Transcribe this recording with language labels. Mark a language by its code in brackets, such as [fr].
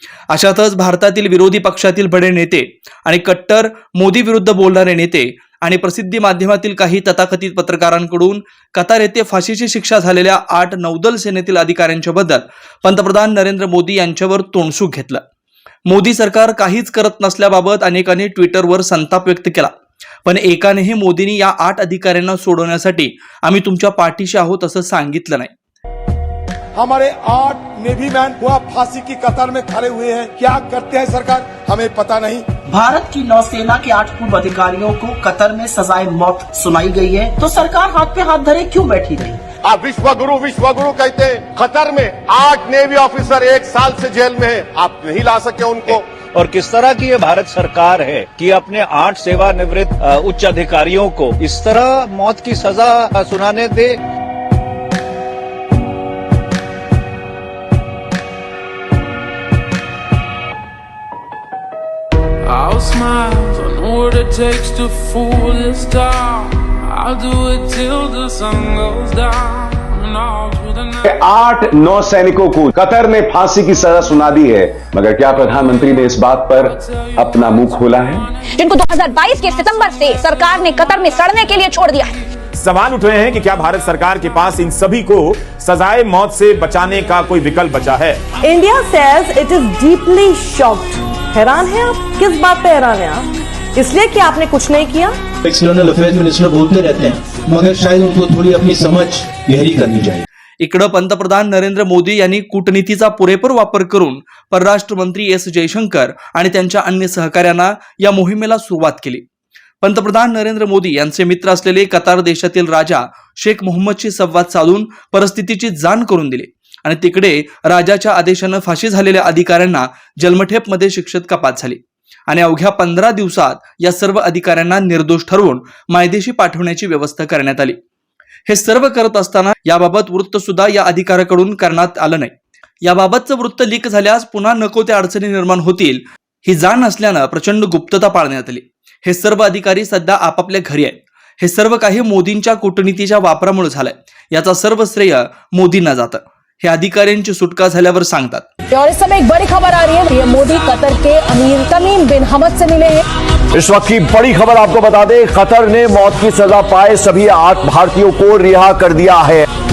[mr] अशातच भारतातील विरोधी पक्षातील बडे नेते आणि कट्टर मोदी विरुद्ध बोलणारे नेते आणि प्रसिद्धी माध्यमातील काही तथाकथित पत्रकारांकडून कतार येथे फाशीची शिक्षा झालेल्या 8 नौदल सेनेतील अधिकाऱ्यांच्या बद्दल पंतप्रधान नरेंद्र मोदी यांच्यावर तोंडसूक घेतलं. मोदी सरकार काहीच करत नसल्याबाबत अनेकांनी ट्विटरवर संताप व्यक्त केला, पण एकानेही मोदींनी या 8 अधिकाऱ्यांना सोडवण्यासाठी आम्ही तुमच्या पाठीशी आहोत असं सांगितलं नाही. [hi] हमारे 8 नेवी मैन हुआ फांसी की कतार में खड़े हुए हैं. क्या करते हैं सरकार हमें पता नहीं. भारत की नौसेना के 8 पूर्व अधिकारियों को कतर में सजाए मौत सुनाई गई है, तो सरकार हाथ पे हाथ धरे क्यों बैठी रही. आप विश्वगुरु कहते हैं. कतर में 8 नेवी ऑफिसर 1 साल से जेल में है. आप नहीं ला सके उनको. और किस तरह की ये भारत सरकार है कि अपने 8 सेवानिवृत्त उच्च अधिकारियों को इस तरह मौत की सजा सुनाने दे. [en] I'll smile, I know what it takes to fool this town. I'll do it till the sun goes down and all through the night. [hi] 8 नौसैनिकों को कतर ने फांसी की सजा सुना दी है, मगर क्या प्रधानमंत्री ने इस बात पर अपना मुंह खोला है. जिनको 2022 के सितंबर से सरकार ने कतर में सड़ने के लिए छोड़ दिया है. सवाल उठ रहे हैं कि क्या भारत सरकार के पास इन सभी को सजाए मौत से बचाने का कोई विकल्प बचा है. [en] India says it is deeply shocked. [hi] हैरान है आप? किस बात पे हैरान है आप? इसलिए कि आपने कुछ नहीं किया. एक्सटर्नल अफेयर्स मिनिस्टर बोलते रहते हैं, मगर शायद उनको थोड़ी अपनी समझ गहरी करनी चाहिए. [mr] इकडं पंतप्रधान नरेंद्र मोदी यांनी कूटनीतीचा पुरेपूर वापर करून परराष्ट्र मंत्री एस जयशंकर आणि त्यांच्या अन्य सहकाऱ्यांना या मोहिमेला सुरुवात केली. पंतप्रधान नरेंद्र मोदी यांचे मित्र असलेले कतार देशातील राजा शेख मोहम्मदशी संवाद साधून परिस्थितीची जाण करून दिली आणि तिकडे राजाच्या आदेशानं फाशी झालेल्या अधिकाऱ्यांना जन्मठेपमध्ये शिक्षेत कपात झाली आणि अवघ्या 15 दिवसात या सर्व अधिकाऱ्यांना निर्दोष ठरवून मायदेशी पाठवण्याची व्यवस्था करण्यात आली. हे सर्व करत असताना याबाबत वृत्त सुद्धा या अधिकाऱ्याकडून करण्यात आलं नाही. याबाबतचं वृत्त लीक झाल्यास पुन्हा नको त्या अडचणी निर्माण होतील ही जाण असल्यानं प्रचंड गुप्तता पाळण्यात आली. हे सर्व अधिकारी सध्या आपापल्या घरी आहेत. हे सर्व काही मोदींच्या कूटनीतीच्या वापरामुळे झालंय. याचा सर्व श्रेय मोदींना जातं. हे अधिकाऱ्यांची सुटका झाल्यावर सांगतात. [hi] और इस समय एक बड़ी खबर आ रही है. ये मोदी कतर के अमीर तमीम बिन हमद से मिले हैं. इस वक्त की बड़ी खबर आपको बता दें, कतर ने मौत की सजा पाए सभी 8 भारतीयों को रिहा कर दिया है.